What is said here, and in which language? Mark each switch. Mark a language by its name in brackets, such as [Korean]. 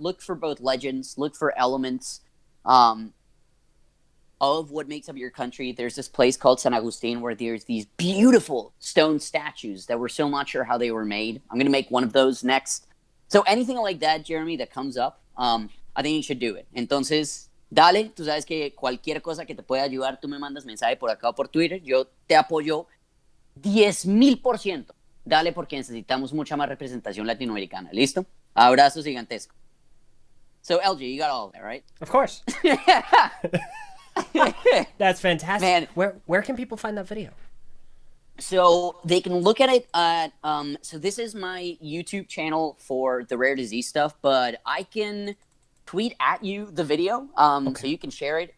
[English] Look for both legends. Look for elements of what makes up your country. There's this place called San Agustin where there's these beautiful stone statues that we're still not sure how they were made. I'm going to make one of those next. So anything like that, Jeremy, that comes up, I think you should do it. [Spanish] Entonces, dale. Tú sabes que cualquier cosa que te pueda ayudar, tú me mandas mensaje por acá o por Twitter. Yo te apoyo 10,000%. Dale, porque necesitamos mucha más representación latinoamericana. ¿Listo? Abrazos gigantescos. [English] So, Eljay, you got all of that, right? Of course. That's fantastic. Man. Where can people find that video? So they can look at it at, so this is my YouTube channel for the rare disease stuff, but I can tweet at you the video, so you can share it.